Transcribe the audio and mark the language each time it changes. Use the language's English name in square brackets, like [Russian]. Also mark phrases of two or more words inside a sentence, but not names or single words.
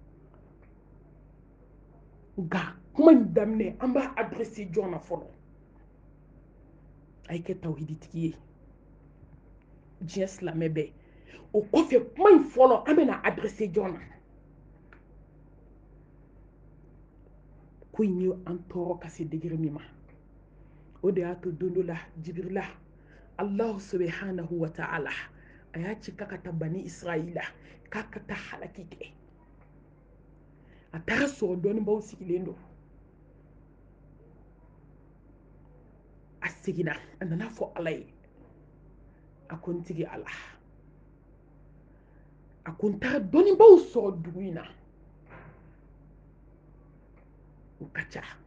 [Bambara] nka kuma in daminɛ an b'a adressé jɔn na fɔlɔ a ye kɛ tawhiditigi ye diɲɛ silamɛ bɛɛ o kɔfɛ kuma in fɔlɔ an bɛna adressé jɔn na ko in ye an tɔɔrɔ ka se degré min ma o de y'a to don dɔ la jibirila [Arabic] الله سبحانه وتعالى [Bambara] a y'a ci k'a ka taa bani israila k'a ka taa halaki kɛ a taara sɔrɔ dɔnnibaw sigilen don a seginna a nana fɔ ala ye a ko n tigi ala a ko n taara dɔnnibaw sɔrɔ dugu in na o ka ca